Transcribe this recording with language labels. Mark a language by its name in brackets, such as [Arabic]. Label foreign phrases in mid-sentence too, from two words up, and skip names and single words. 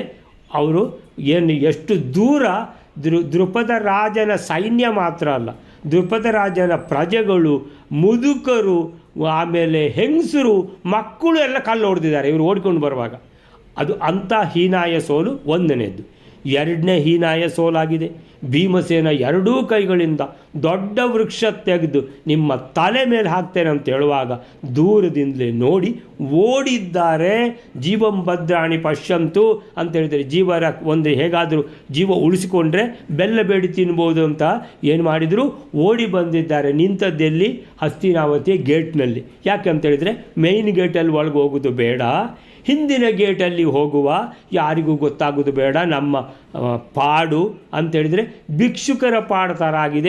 [Kannada] ಅವರು ಎಷ್ಟು ದೂರ ದೃಪದ ರಾಜನ ಸೈನ್ಯ ಮಾತ್ರ ಅಲ್ಲ, ದೃಪದ ರಾಜನ ಪ್ರಜೆಗಳು, ಮುದುಕರು, ಆಮೇಲೆ ಹೆಂಗಸರು, ಮಕ್ಕಳು ಎಲ್ಲ ಕಲ್ಲು ಹೊಡೆದಿದ್ದಾರೆ ಇವರು ಓಡಿಕೊಂಡು ಬರುವಾಗ. ಅದು ಅಂಥ ಹೀನಾಯ ಸೋಲು ಒಂದನೇದು. ಎರಡನೇ ಹೀನಾಯ ಸೋಲಾಗಿದೆ, ಭೀಮಸೇನ ಎರಡೂ ಕೈಗಳಿಂದ ದೊಡ್ಡ ವೃಕ್ಷ ತೆಗೆದು ನಿಮ್ಮ ತಲೆ ಮೇಲೆ ಹಾಕ್ತೇನೆ ಅಂತ ಹೇಳುವಾಗ ದೂರದಿಂದಲೇ ನೋಡಿ ಓಡಿದ್ದಾರೆ. [Sanskrit] ಜೀವಂ ಭದ್ರಾಣಿ ಪಶ್ಯಂತು [Kannada] ಅಂತ ಹೇಳಿದರೆ, ಒಂದು ಹೇಗಾದರೂ ಜೀವ ಉಳಿಸಿಕೊಂಡ್ರೆ ಬೆಲ್ಲ ಬೇಡಿ ತಿನ್ಬೋದು ಅಂತ ಏನು ಮಾಡಿದರು, ಓಡಿ ಬಂದಿದ್ದಾರೆ. ನಿಂತದ್ದೆಲ್ಲಿ, ಹಸ್ತಿನಾವತಿಯ ಗೇಟ್ನಲ್ಲಿ. ಯಾಕೆ ಅಂತೇಳಿದರೆ [English] main gate [Kannada] ಒಳಗೆ ಹೋಗೋದು ಬೇಡ, ಹಿಂದಿನ ಗೇಟಲ್ಲಿ ಹೋಗುವ, ಯಾರಿಗೂ ಗೊತ್ತಾಗೋದು ಬೇಡ, ನಮ್ಮ ಪಾಡು ಅಂತೇಳಿದರೆ ಭಿಕ್ಷುಕರ ಪಾಡು ಥರ ಆಗಿದೆ.